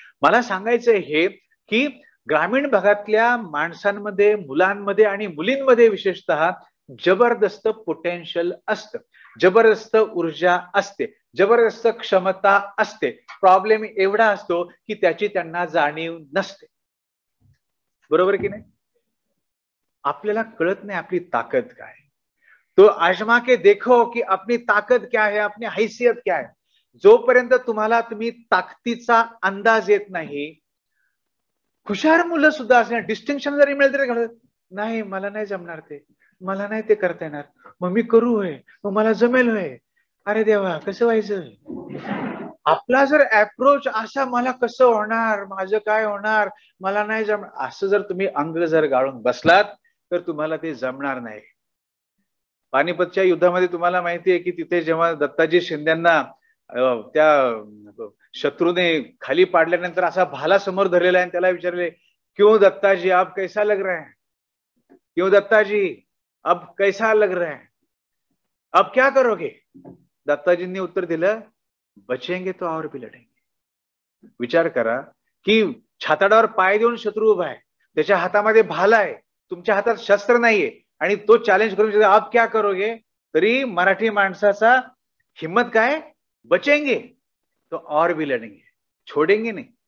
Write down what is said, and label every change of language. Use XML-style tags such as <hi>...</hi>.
<mr>मला सांगायचं हे की ग्रामीण भागातल्या माणसांमध्ये, मुलांमध्ये आणि मुलींमध्ये विशेषतः जबरदस्त पोटेन्शियल असतं, जबरदस्त ऊर्जा असते, जबरदस्त क्षमता असते. प्रॉब्लेम एवढा असतो की त्याची त्यांना जाणीव नसते. बरोबर की नाही? आपल्याला कळत नाही आपली ताकद काय.</mr> <hi>तो आजमा के देखो की अपनी ताकद क्या है, अपनी हैसियत क्या है.</hi> <mr>जोपर्यंत तुम्ही ताकदीचा अंदाज येत नाही, हुशार मुलं सुद्धा असणार, डिस्टिंक्शन जरी मिळेल तरी नाही, मला नाही जमणार ते, मला नाही ते करता येणार, मग मी करू होय, मग मला जमेल होय. अरे देवा, कसं व्हायचं? आपला जर अप्रोच असा, मला कसं होणार, माझं काय होणार, मला नाही जमणार, असं जर तुम्ही अंग जर गाळून बसलात तर तुम्हाला ते जमणार नाही. पानिपतच्या युद्धामध्ये तुम्हाला माहिती आहे की तिथे जेव्हा दत्ताजी शिंदेना त्या शत्रूने खाली पाडल्यानंतर असा भाला समोर धरलेला आहे, त्याला विचारले,</mr> <hi>क्यों दत्ताजी अब कैसा लग रहा है, क्यों दत्ताजी अब कैसा लग रहा है, अब क्या करोगे?</hi> <mr>दत्ताजींनी उत्तर दिलं,</mr> <hi>बचेंगे तो और भी लढेंगे.</hi> <mr>विचार करा की छाताडावर पाय देऊन शत्रू उभा आहे, त्याच्या हातामध्ये भाला आहे, तुमच्या हातात शस्त्र नाहीये आणि तो चॅलेंज करून</mr> <hi>आप क्या करोगे,</hi> <mr>तरी मराठी माणसाचा हिम्मत काय,</mr> <hi>बचेंगे तो और भी लढेंगे,</hi> <mr>छोडेंगे नाही.</mr>